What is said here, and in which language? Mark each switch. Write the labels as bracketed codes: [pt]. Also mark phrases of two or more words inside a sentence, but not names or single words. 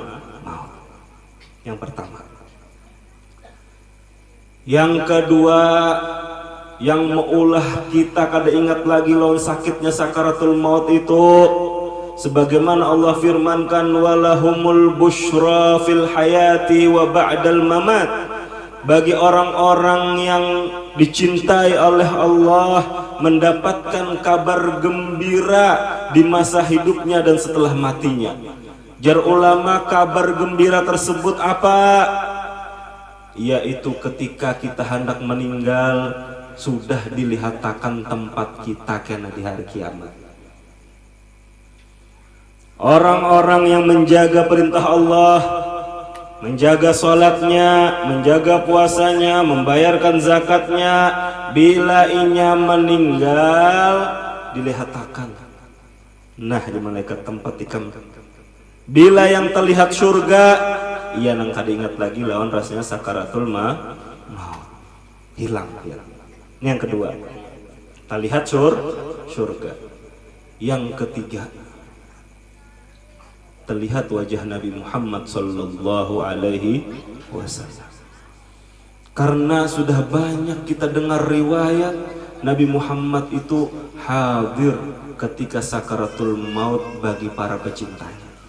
[bjn] Yang pertama. Yang kedua, yang maulah kita kada ingat lagi lawan sakitnya sakaratul maut itu, sebagaimana Allah firmankan, [ar] ولهم البشرى في الحياة وبعد الممات. [id] Bagi orang-orang yang dicintai oleh Allah mendapatkan kabar gembira di masa hidupnya dan setelah matinya. Jar ulama, kabar gembira tersebut apa? Yaitu ketika kita hendak meninggal sudah dilihatakan tempat kita kena di hari kiamat. Orang-orang yang menjaga perintah Allah, menjaga sholatnya, menjaga puasanya, membayarkan zakatnya, [bjn] bila inya meninggal dilihatakan nah di malaikat tempat ikam. Bila yang terlihat surga, ia nang kada ingat lagi lawan rasanya sakaratul maut, hilang. [id] Ini yang kedua, terlihat surga. Yang ketiga, terlihat wajah Nabi Muhammad [ar] صلى الله عليه وسلم. [id] Karena sudah banyak kita dengar riwayat Nabi Muhammad itu hadir ketika sakaratul maut bagi para pecintanya.